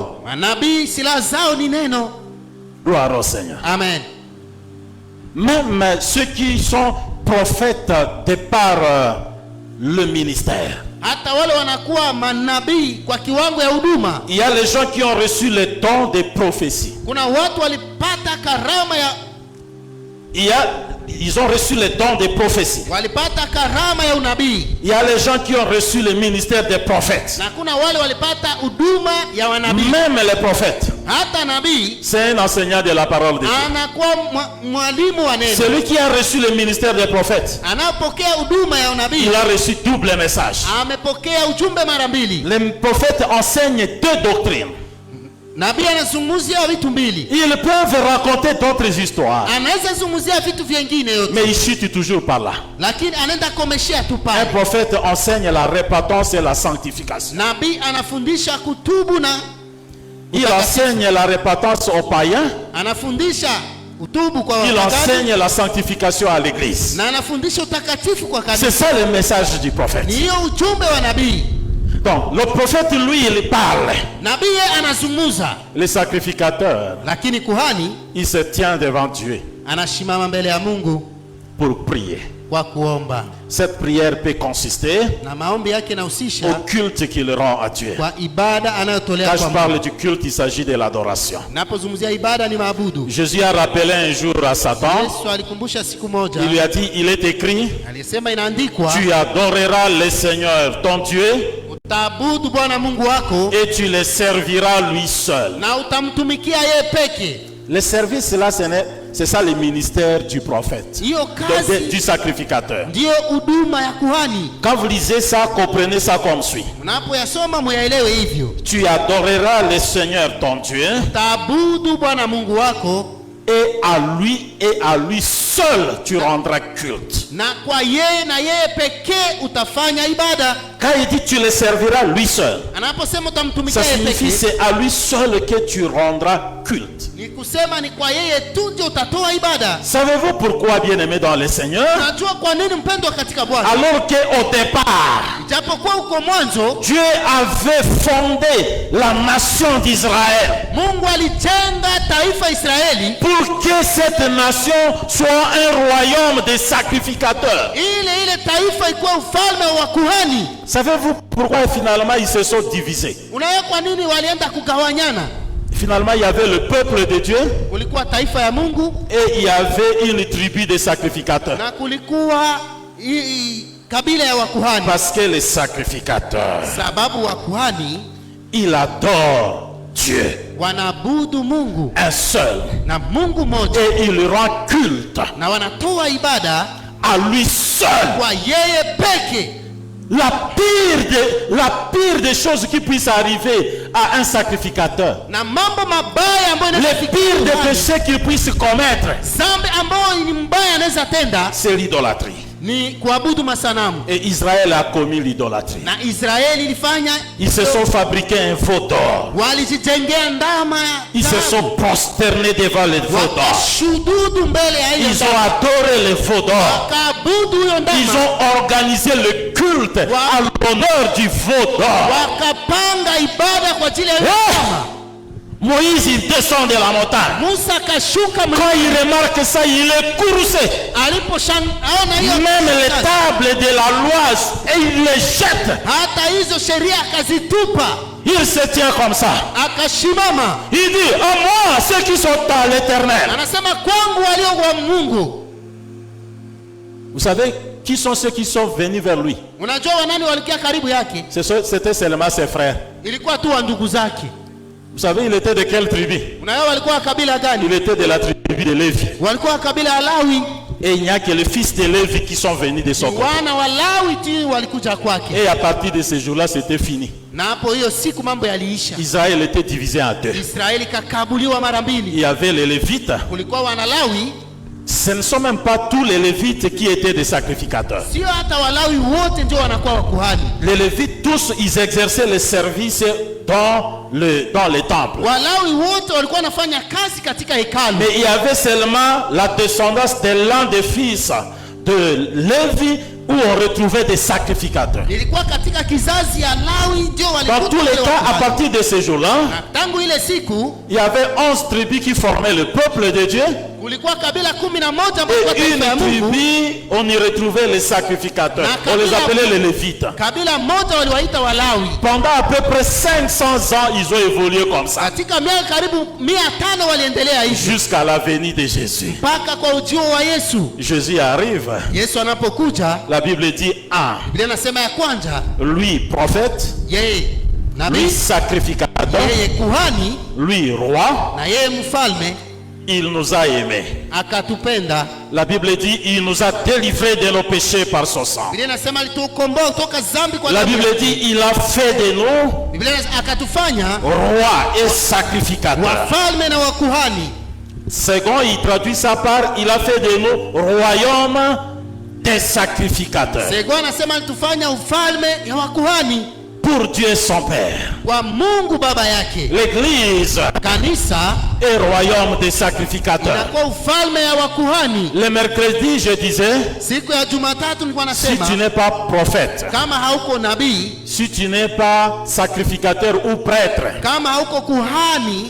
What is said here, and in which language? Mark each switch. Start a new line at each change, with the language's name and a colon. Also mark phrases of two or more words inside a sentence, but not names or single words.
Swahili: Manabii silaha zao ni neno.
French: Gloire au Seigneur. Amen. Même ceux qui sont prophètes de par le ministère.
Swahili: Hata wale wanakuwa manabii kwa kiwango ya huduma.
French: Il y a les gens qui ont reçu le don de prophétie.
Swahili: Kuna watu walipata karama ya
French: ils ont reçu le don de prophétie.
Swahili: walipata karama ya unabii.
French: Il y a les gens qui ont reçu le ministère des prophètes.
Swahili: Na kuna wale walipata huduma ya wanabii.
French: Même les prophètes.
Swahili: Hata nabii
French: C'est un enseignant de la parole de Dieu.
Swahili: anakuwa mwalimu wa neno.
French: Celui qui a reçu le ministère des prophètes,
Swahili: Anapokea huduma ya unabii,
French: il a reçu double message.
Swahili: amepokea ujumbe mara mbili.
French: Les prophètes enseignent deux doctrines.
Swahili: Nabii anazungumzia vitu mbili.
French: Ils peuvent raconter d'autres histoires,
Swahili: Anaweza zungumzia vitu vingine yote,
French: mais ils chutent toujours par là.
Swahili: lakini anaenda komeshia tu
French: Un
Swahili: pale.
French: prophète enseigne la repentance et la sanctification.
Swahili: Nabii anafundisha kutubu na
French: Il enseigne la repentance aux païens.
Swahili: anafundisha utubu kwa
French: Il
Swahili: wapagani
French: enseigne la sanctification à l'église.
Swahili: na anafundisha utakatifu kwa
French: C'est
Swahili: kanisa.
French: ça le message du
Swahili: Ni
French: prophète.
Swahili: hiyo ujumbe wa nabii.
French: Donc, le prophète, lui, il parle.
Swahili: Nabii yeye anazungumza,
French: Le sacrificateur,
Swahili: lakini kuhani
French: il se tient devant Dieu
Swahili: anashimama mbele ya Mungu
French: pour prier.
Swahili: kwa kuomba,
French: Cette prière peut consister
Swahili: na maombi yake
French: au
Swahili: yanahusisha
French: culte qu'il rend à Dieu.
Swahili: kwa ibada anayotolea
French: Quand
Swahili: kwa
French: je
Swahili: Mungu.
French: parle du culte, il s'agit de l'adoration.
Swahili: Napozungumzia ibada ni maabudu.
French: Jésus a rappelé un jour à Satan,
Swahili: Yesu alikumbusha siku moja,
French: il lui a dit, il est écrit,
Swahili: alisema inaandikwa,
French: tu adoreras le Seigneur ton Dieu
Swahili: utaabudu Bwana Mungu wako
French: et tu le serviras lui seul.
Swahili: na utamtumikia yeye peke.
French: Le service là, c'est ça le ministère du prophète,
Swahili: Hiyo kazi
French: du sacrificateur.
Swahili: ndiyo huduma ya kuhani.
French: Quand vous lisez ça, comprenez ça comme suit.
Swahili: Unapoyasoma muyaelewe hivyo.
French: Tu adoreras le Seigneur ton Dieu
Swahili: Utaabudu Bwana Mungu wako
French: et à lui seul tu rendras culte.
Swahili: na kwa yeye na yeye pekee utafanya ibada.
French: Quand il dit tu le serviras lui seul,
Swahili: Anaposema utamtumikia
French: ça
Swahili: yeye
French: signifie
Swahili: pekee,
French: c'est à lui seul que tu rendras culte.
Swahili: ni kusema ni kwa yeye tu ndio utatoa ibada.
French: Savez-vous pourquoi, bien-aimés dans le Seigneur?
Swahili: Unajua kwa nini mpendwa katika Bwana?
French: Alors qu'au départ,
Swahili: Japokuwa uko mwanzo
French: Dieu avait fondé la nation d'Israël
Swahili: Mungu alijenga taifa Israeli
French: pour que cette nation soit un royaume de sacrificateurs.
Swahili: ile taifa ikuwa ufalme wa kuhani.
French: Savez-vous pourquoi finalement ils se sont divisés?
Swahili: Unaona kwa nini walienda kugawanyana?
French: Finalement, il y avait le peuple de Dieu
Swahili: Kulikuwa taifa ya Mungu
French: et il y avait une tribu de sacrificateurs.
Swahili: na kulikuwa kabila ya wakuhani.
French: Parce que les sacrificateurs,
Swahili: Sababu wakuhani
French: ils adorent Dieu,
Swahili: wanaabudu Mungu
French: un seul,
Swahili: na Mungu mmoja,
French: et ils rendent culte
Swahili: na wanatoa ibada
French: à lui seul.
Swahili: kwa yeye peke.
French: La pire des choses qui puissent arriver à un sacrificateur,
Swahili: Na mambo mabaya ambayo
French: le pire des péchés qu'il puisse commettre,
Swahili: zambi ambayo ni mbaya anaweza tenda
French: c'est l'idolâtrie.
Swahili: ni kuabudu masanamu.
French: Et Israël a commis l'idolâtrie.
Swahili: Na Israeli ilifanya,
French: Ils se sont fabriqués un veau d'or.
Swahili: walijijengea ndama,
French: Ils se sont prosternés devant le veau d'or.
Swahili: wakashududu mbele ya hiyo
French: Ils ont
Swahili: ndama,
French: adoré le veau d'or.
Swahili: wakaabudu hiyo
French: Ils
Swahili: ndama,
French: ont organisé le culte à l'honneur du veau d'or.
Swahili: wakapanga ibada kwa ajili ya hiyo ndama.
French: Moïse, il descend de la montagne.
Swahili: Musa akashuka
French: Quand il remarque ça, il est coursé.
Swahili: alipoona hiyo
French: Même les tables de la loi, et il les jette.
Swahili: hata hizo sheria akazitupa,
French: Il se tient comme ça.
Swahili: akashimama,
French: Il dit, à moi, ceux qui sont à l'éternel.
Swahili: anasema kwangu walio wa Mungu.
French: Vous savez, qui sont ceux qui sont venus vers lui?
Swahili: Unajua wanani walikia karibu yake?
French: C'était seulement ses frères.
Swahili: Ilikuwa tu wa ndugu zake.
French: Vous savez, il était de quelle tribu?
Swahili: Unajua walikuwa kabila gani?
French: Il était de la tribu de Lévi.
Swahili: Walikuwa kabila ya Lawi.
French: Et il n'y a que les fils de Lévi qui sont venus de son côté.
Swahili: Wana wa Lawi tu walikuja kwake.
French: Et à partir de ce jour-là, c'était fini.
Swahili: Na hapo hiyo siku mambo yaliisha.
French: Israël était divisé en deux.
Swahili: Israeli kakabuliwa mara
French: Il
Swahili: mbili.
French: y avait les Lévites.
Swahili: Kulikuwa wana Lawi,
French: Ce ne sont même pas tous les Lévites qui étaient des sacrificateurs.
Swahili: sio hata Walawi wote ndio wanakuwa wakuhani.
French: Les Lévites, tous, ils exerçaient le service dans les temples.
Swahili: Walawi wote walikuwa wanafanya kazi katika hekalu.
French: Mais il y avait seulement la descendance de l'un des fils de Lévi où on retrouvait des sacrificateurs.
Swahili: Ilikuwa katika kizazi ya Lawi ndio walikuwa.
French: Dans tous les cas, à partir de ce jour-là,
Swahili: tangu ile siku
French: il y avait 11 tribus qui formaient le peuple de Dieu.
Swahili: Kulikuwa kabila 11 ambayo kwa
French: Et
Swahili: taifa ya
French: une
Swahili: Mungu.
French: tribu, on y retrouvait les sacrificateurs. On les appelait les Lévites.
Swahili: Kabila moja waliwaita Walawi.
French: Pendant à peu près 500 ans, ils ont évolué comme ça.
Swahili: Katika miaka karibu 500 waliendelea hivi.
French: Jusqu'à la venue de Jésus.
Swahili: Mpaka kwa ujio wa Yesu.
French: Jésus arrive.
Swahili: Yesu anapokuja,
French: La Bible dit
Swahili: Biblia inasema ya kwanza,
French: lui prophète,
Swahili: yeye
French: lui
Swahili: nabii,
French: sacrificateur,
Swahili: yeye kuhani,
French: lui roi,
Swahili: na yeye mfalme.
French: il nous a aimés.
Swahili: Akatupenda.
French: La Bible dit il nous a délivrés de nos péchés par son sang.
Swahili: Biblia inasema alitukomboa kutoka dhambi kwa
French: La
Swahili: damu.
French: Bible dit il a fait de nous
Swahili: Biblia inasema akatufanya
French: rois et sacrificateurs.
Swahili: wafalme na wakuhani.
French: Second, il traduit ça par il a fait de nous royaume des sacrificateurs.
Swahili: Sego anasema alitufanya ufalme ya wakuhani
French: Pour Dieu son Père.
Swahili: kwa Mungu baba yake.
French: L'église
Swahili: Kanisa
French: est royaume des sacrificateurs.
Swahili: inakuwa ufalme ya wakuhani.
French: Le mercredi, je disais,
Swahili: Siku ya Jumatatu nilikuwa
French: si
Swahili: nasema
French: tu n'es pas prophète,
Swahili: kama hauko nabii,
French: si tu n'es pas sacrificateur ou prêtre,
Swahili: kama hauko kuhani,